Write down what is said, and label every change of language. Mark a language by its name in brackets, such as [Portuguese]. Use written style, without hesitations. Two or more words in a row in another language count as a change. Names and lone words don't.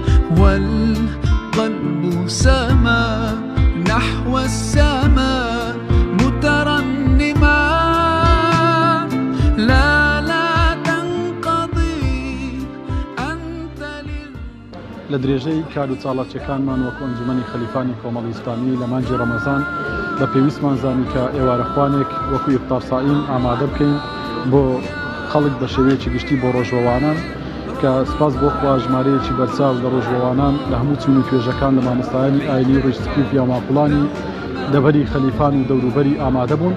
[Arabic] والقلب سما نحو السماء مترنما لا تنقضي أنت [Central Kurdish] لە درێژەی کار و چاڵاکیەکانمان وەکو ئەنجومەنی خەلیفانی کۆمەڵی ئیسلامی لە مانگی ڕەمەزان لە پێویستمان زانی کە ئێوارەخوانێک وەکو [Arabic] ئیفتار سائیم [Central Kurdish] ئامادە بکەین بۆ خەڵک بە شێوەیەکی گشتی بۆ ڕۆژەوانان کە سپاس بۆ خوا ژمارەیەکی بەرچاو لە ڕۆژەوانان لە هەموو چون و توێژەکان لە مامۆستایانی ئاینی ڕیشتکی و پیاماپڵانی دەبەری خەلیفان و دەوروبەری ئامادە بوون.